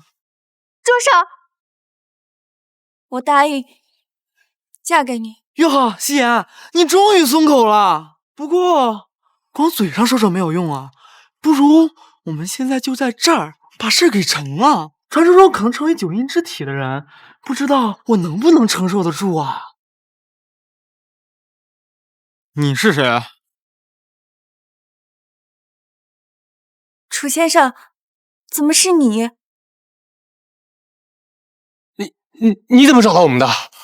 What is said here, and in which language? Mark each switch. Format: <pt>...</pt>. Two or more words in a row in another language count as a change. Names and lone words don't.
<zh>住手！我答應嫁給你。喲呵，夕顏，你終於鬆口了。不過光嘴上說說沒有用啊，不如我們現在就在這兒把事給成了。傳說中可能成為九陰之體的人，不知道我能不能承受得住啊？你是誰啊？楚先生，怎麼是你？你怎麼找到我們的？</zh>